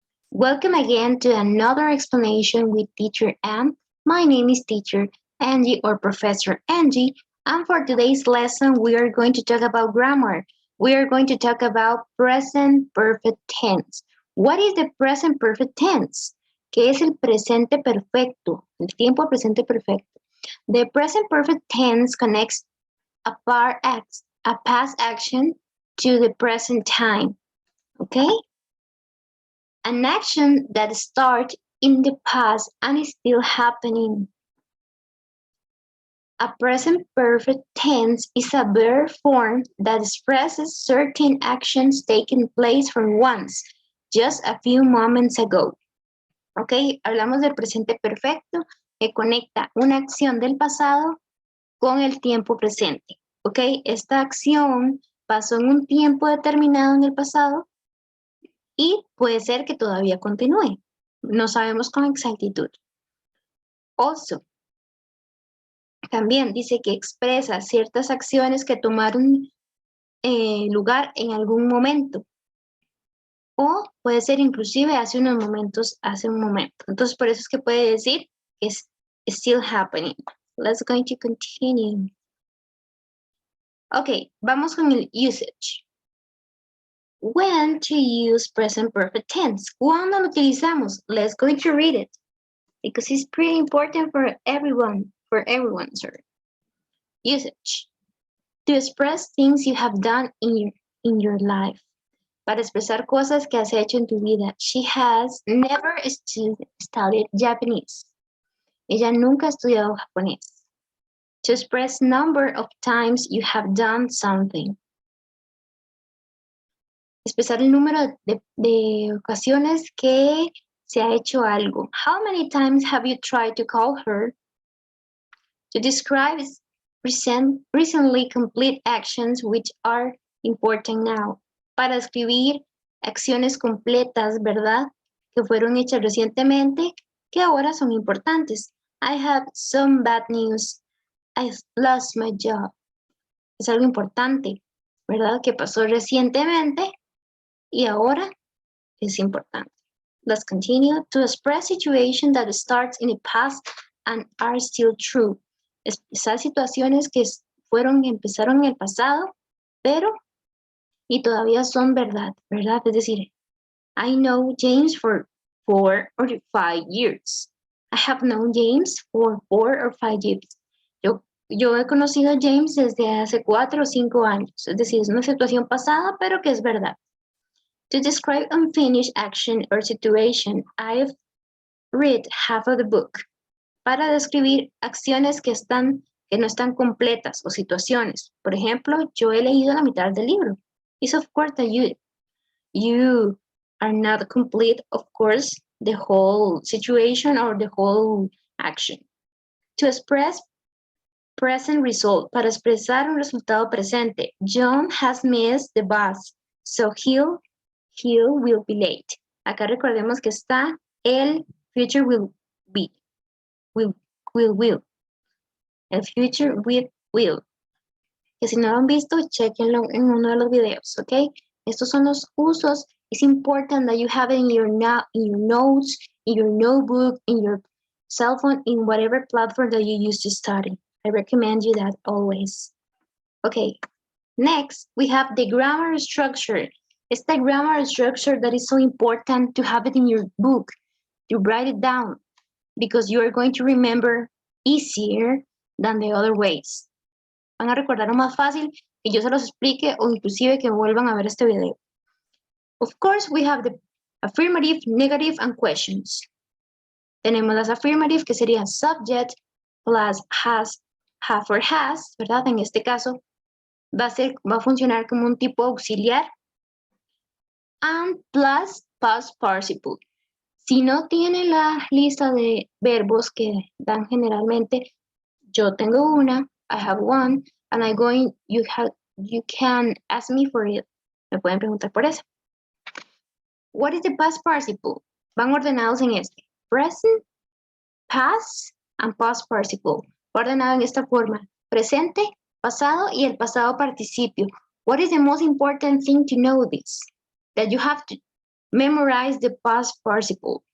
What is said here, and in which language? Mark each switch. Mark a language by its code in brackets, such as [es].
[en] Welcome again to another explanation with Teacher Anne. My name is Teacher Angie or Professor Angie, and for today's lesson, we are going to talk about grammar. We are going to talk about present perfect tense. What is the present perfect tense? [es] ¿Qué es el presente perfecto? El tiempo presente perfecto. [en] The present perfect tense connects a past action to the present time. Okay? An action that started in the past and is still happening. A present perfect tense is a verb form that expresses certain actions taking place from once, just a few moments ago. [es] Ok, hablamos del presente perfecto que conecta una acción del pasado con el tiempo presente. Ok, esta acción pasó en un tiempo determinado en el pasado y puede ser que todavía continúe. No sabemos con exactitud. Also, también dice que expresa ciertas acciones que tomaron lugar en algún momento. O puede ser inclusive hace un momento. Entonces, por eso es que puede decir que es [en] still happening. Let's going to continue. Ok, [es] vamos con el [en] usage. When to use present perfect tense. [es] ¿Cuándo lo utilizamos? [en] Let's go to read it. Because it's pretty important for everyone, sorry. Usage. To express things you have done in your life. [es] Para expresar cosas que has hecho en tu vida. [en] She has never studied Japanese. [es] Ella nunca ha estudiado japonés. [en] To express number of times you have done something. [es] Expresar el número de ocasiones que se ha hecho algo. [en] How many times have you tried to call her? To describe recently complete actions which are important now. [es] Para escribir acciones completas, ¿verdad? Que fueron hechas recientemente, que ahora son importantes. [en] I have some bad news. I lost my job. [es] Es algo importante, ¿verdad? Que pasó recientemente y ahora es importante. [en] Let's continue. To express situations that starts in the past and are still true. [es] Expresar situaciones que empezaron en el pasado, pero y todavía son verdad. Es decir, [en] I know James for 4 or 5 years. I have known James for 4 or 5 years. [es] Yo he conocido a James desde hace 4 o 5 años. Es decir, es una situación pasada, pero que es verdad. [en] To describe unfinished action or situation, I've read half of the book. [es] Para describir acciones que no están completas o situaciones. Por ejemplo, yo he leído la mitad del libro. [en] It's of course that you are not complete, of course, the whole situation or the whole action. To express present result, [es] para expresar un resultado presente. [en] John has missed the bus, so he will be late. [es] Acá recordemos que está el future will be. Will. El future with will. Que si no lo han visto, chequenlo en uno de los videos, ¿ok? Estos son los usos. [en] It's important that you have it in your notes, in your notebook, in your cell phone, in whatever platform that you use to study. I recommend you that always. Okay, next we have the grammar structure. It's the grammar structure that is so important to have it in your book, to write it down, because you are going to remember easier than the other ways. [es] Van a recordar más fácil que yo se los explique o inclusive que vuelvan a ver este video. [en] Of course, we have the affirmative, negative, and questions. [es] Tenemos las affirmative, que serían subject, plus has, have or has, ¿verdad? En este caso, va a funcionar como un tipo auxiliar. [en] And plus past participle. [es] Si no tiene la lista de verbos que dan generalmente, yo tengo una, [en] I have one, and you can ask me for it. [es] Me pueden preguntar por eso. [en] What is the past participle? [es] Van ordenados en este. [en] Present, past, and past participle. [es] Ordenado en esta forma. Presente, pasado y el pasado participio. [en] What is the most important thing to know this? that you have to memorize the past participle.